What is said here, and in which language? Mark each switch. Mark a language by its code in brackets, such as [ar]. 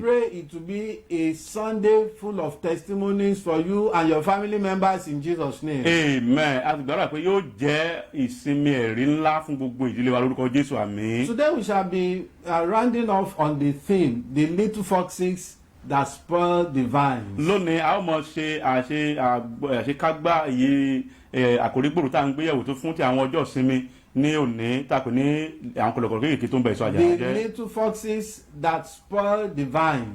[en] pray it to be a Sunday full of testimonies for you and your family members in Jesus' name. [yo] Amen. A ti gbàdúrà pé yóò jẹ́ ìsinmi ẹ̀rí ńlá fún gbogbo ìdílé wa lórúkọ Jésù, àmín. [en] Today we shall be rounding off on the theme, the little foxes that spoil the vines. [yo] Lónìí a ó mọ ṣe àṣekágbá iye àkórí gbòòrò tá à ń gbéyẹ̀wò tó fún ti àwọn ọjọ́ ìsinmi ní òní tàpé ní àwọn kọ̀lọ̀kọ̀lọ̀ kéékèèké tó ń bẹ èso àjàrà jẹ́. [en] The little foxes that spoil the vines.